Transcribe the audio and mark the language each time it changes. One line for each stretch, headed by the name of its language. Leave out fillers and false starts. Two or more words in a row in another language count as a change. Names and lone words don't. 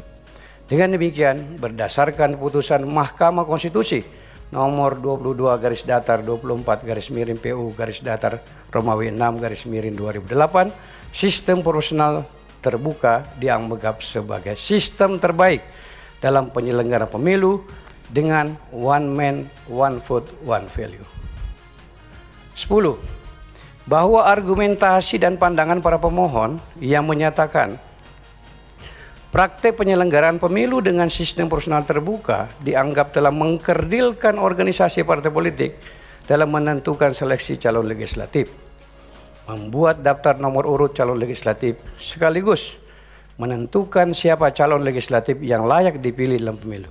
Indonesian: Dengan demikian, berdasarkan putusan Mahkamah Konstitusi nomor 22/24-PU/PU/Romawi 6/2008, sistem proporsional terbuka dianggap sebagai sistem terbaik dalam penyelenggaraan pemilu dengan
English: one man, one vote, one value.
Indonesian: 10. Bahwa argumentasi dan pandangan para pemohon yang menyatakan praktek penyelenggaraan pemilu dengan sistem proporsional terbuka dianggap telah mengkerdilkan organisasi partai politik dalam menentukan seleksi calon legislatif, membuat daftar nomor urut calon legislatif, sekaligus menentukan siapa calon legislatif yang layak dipilih dalam pemilu.